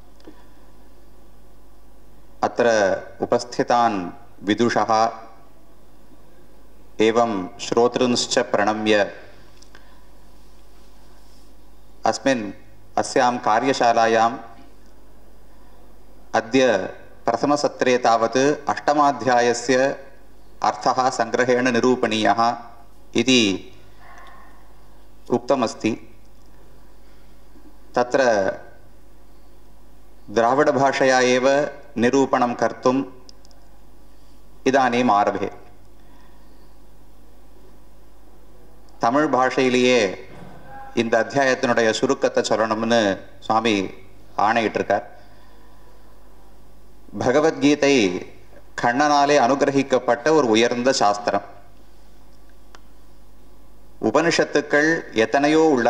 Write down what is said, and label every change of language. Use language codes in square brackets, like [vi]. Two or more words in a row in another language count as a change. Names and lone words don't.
[sa] अत्र उपस्थितान् विदुषः एवं श्रोतॄंश्च प्रणम्य अस्यां कार्यशालायाम् अद्य प्रथमसत्रे तावत् अष्टमाध्यायस्य अर्थः संग्रहेण निरूपणीयः इति उक्तमस्ति। तत्र द्राविडभाषया एव निरूपणं कर्तुम् इदानीम् आरभे। [ta] தமிழ் பாஷையிலேயே இந்த அத்தியாயத்தினுடைய சுருக்கத்தை சொல்லணும்னு சுவாமி ஆணையிட்டிருக்கார். பகவத்கீதை கண்ணனாலே அனுகிரகிக்கப்பட்ட ஒரு உயர்ந்த சாஸ்திரம். உபனிஷத்துக்கள் எத்தனையோ உள்ளன.